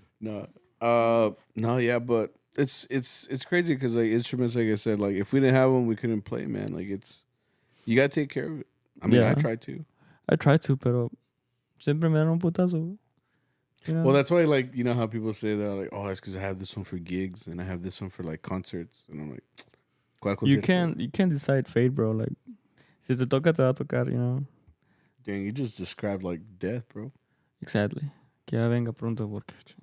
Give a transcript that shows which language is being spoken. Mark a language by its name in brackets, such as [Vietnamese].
[English] No, yeah, but it's crazy because like instruments, like I said, like if we didn't have them, we couldn't play, man. Like you gotta take care of it. I mean, I try to, [Spanish] pero siempre me dan un putazo. [English] Well, that's why, like, how people say they're like, oh, it's because I have this one for gigs and I have this one for like concerts, and I'm like. You can't decide fate, bro. Like, [Spanish] si te toca, te va a tocar, [English] Dang, you just described like death, bro. Exactly. [Spanish] Que ya venga pronto porque.